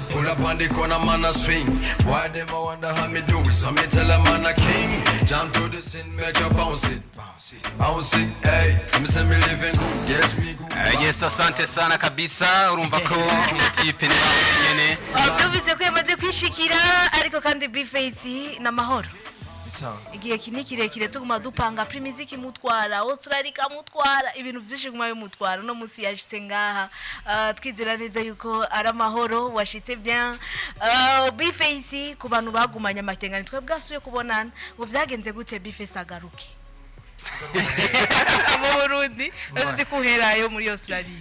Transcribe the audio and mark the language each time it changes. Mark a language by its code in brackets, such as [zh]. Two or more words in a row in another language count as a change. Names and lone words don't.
[jam] up on the corner, man, I swing. Why them I wonder how me do it? So me tell a man a king. Jump to the scene, make you bounce it, bounce it, hey. Me say me living good, yes me good. Yes, [sw] asante sana kabisa. [rn] Urumva ko tipe ni nyene. Tubize ko yamaze kwishikira ariko kandi B-Face na mahoro. Igihe kirekire tuguma dupanga Primusic mutwara Australia mutwara ibintu byinshi gumayo mutwara no musi yashitse ngaha twizera neza yuko ara mahoro washitse bien B-Face ku bantu bagumanya amakengane twe bwasuye kubonana ngo byagenze gute B-Face agaruke mu Burundi uzi kuherayo muri Australia